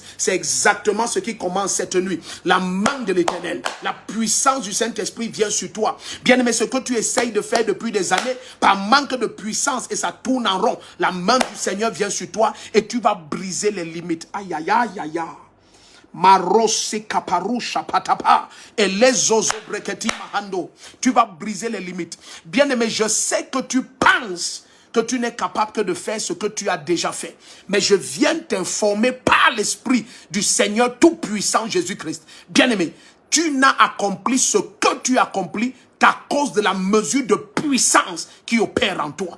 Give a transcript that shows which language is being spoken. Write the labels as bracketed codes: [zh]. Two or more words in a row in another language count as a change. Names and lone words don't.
[fr] C'est exactement ce qui commence cette nuit. La main de l'Éternel, la puissance du Saint-Esprit vient sur toi. Bien aimé, ce que tu essayes de faire depuis des années, par manque de puissance, et ça tourne en rond, la main du Seigneur vient sur toi et tu vas briser les limites. Aïe, aïe, aïe, aïe, aïe. Marose kaparusha patapa et les ozo breketi mahando. Tu vas briser les limites. Bien aimé, je sais que tu penses que tu n'es capable que de faire ce que tu as déjà fait. Mais je viens t'informer par l'Esprit du Seigneur Tout-Puissant Jésus-Christ. Bien aimé, tu n'as accompli ce que tu as accompli qu'à cause de la mesure de puissance qui opère en toi.